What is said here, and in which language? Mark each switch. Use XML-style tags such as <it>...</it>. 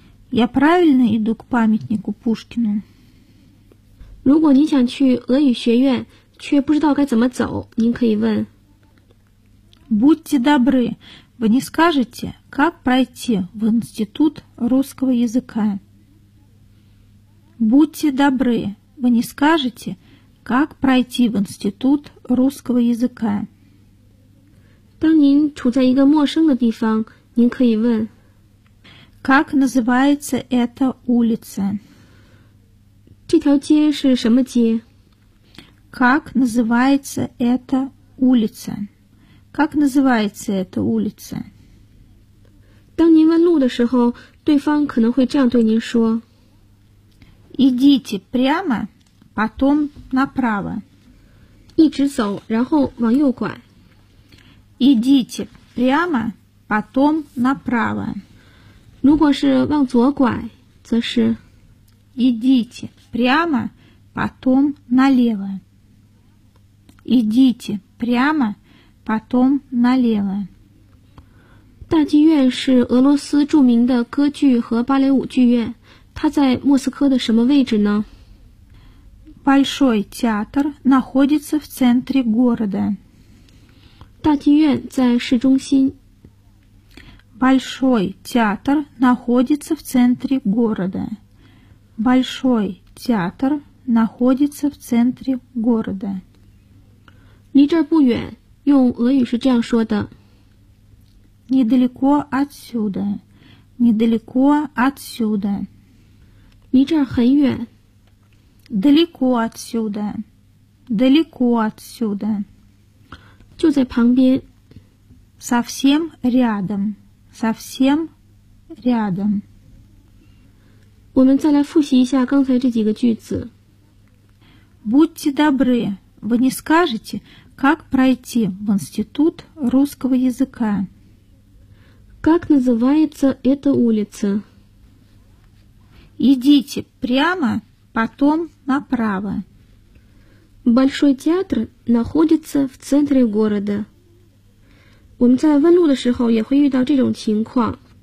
<ru>Я правильно иду к памятнику Пушкину?</ru> <zh>如果你想去俄语学院，却不知道该怎么走，您可以问。</zh> <ru>Будьте добры, вы не скажете, как пройти в институт русского языка? Будьте добры, вы не скажете, как пройти в институт русского языка?</ru> <zh>当您处在一个陌生的地方，您可以问。</zh> <ru>Как называется эта улица?</ru> <zh>这条街是什么街?</zh> <ru>Как называется эта улица? Как называется эта улица?</ru> <zh>当您问路的时候，对方可能会这样对您说。</zh> <ru>Идите прямо, потом направо.</ru> <zh>一直走，然后往右拐。</zh> <ru>Идите прямо, потом направо.</ru> <zh>如果是往左拐，则是</zh> <ru>Идите прямо, потом налево. Идите прямо, потом налево.</ru> <zh>大剧院是俄罗斯著名的歌剧和芭蕾舞剧院。它在莫斯科的什么位置呢?</zh> <ru>Большой театр находится в центре города.</ru> <zh>大剧院在市中心。</zh> <ru>Большой театр находится в центре города. Большой театр находится в центре города.</ru> <zh>离这不远,用俄语是这样说的。</zh> <ru>Недалеко отсюда. Недалеко отсюда.</ru> <zh>离这儿很远。</zh> <ru>Далеко отсюда. Далеко отсюда.</ru> <zh>就在旁边。</zh> <ru>Совсем рядом. Совсем рядом.</ru> <zh>我们再来复习一下刚才这几个句子。</zh> <ru>Будьте добры, вы не скажете, как пройти в институт русского языка? Как называется эта улица? Идите прямо, потом направо. Большой театр находится в центре города.</ru> <zh>我们在问路的时候也会遇到这种情况。</zh>